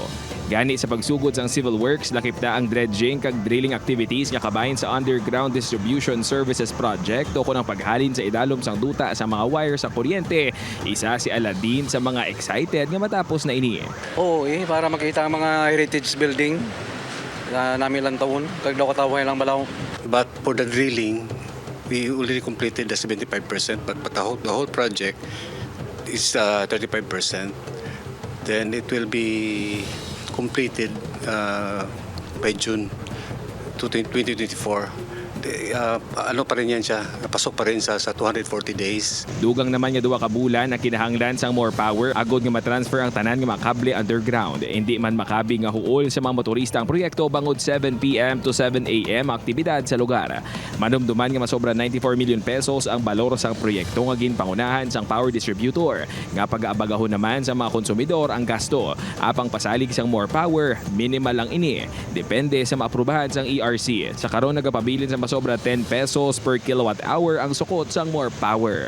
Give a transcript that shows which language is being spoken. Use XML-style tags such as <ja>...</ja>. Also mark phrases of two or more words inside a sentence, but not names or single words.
<hil>Gani sa pagsugod sang</hil> <en>civil works,</en> <hil>lakip na ang dredging kag</hil> <en>drilling activities</en> <hil>nga kabahin sa</hil> <en>underground distribution services project</en> <hil>o kunang paghalin sa idalom sang duta sa mga wire sa kuryente. Isa si Aladin sa mga excited nga matapos na ini. Oo, para makita ang mga</hil> <en>heritage building</en> <hil>na namin lang taon. Kag daw kataway lang balaw.</hil> <en>But for the drilling, we already completed the 75%, but the whole project, is 35%. Then it will be completed by June 2024.</en> <tl>Ano pa rin yan siya, napasok pa rin sa 240 days.</tl> <hil>Dugang naman nga 2 ka bulan na kinahanglan sang more power agod nga matransfer ang tanan nga mga kable underground. Hindi man makabi nga huol sa mga motorista ang proyekto bangod 7 p.m. to 7 a.m. aktibidad sa lugar. Manumduman nga masobra 94 million pesos ang balor sang proyekto nga ginpangunahan sang power distributor. Nga pag-aabagahon naman sa mga konsumidor ang gasto. Apang pasalig sang more power, minimal lang ini. Depende sa maaprubahan sang ERC. Sa karon nagapabilin sa sobra 10 pesos</hil> <en>per kilowatt hour</en> <hil>ang sukot sang more power.</hil>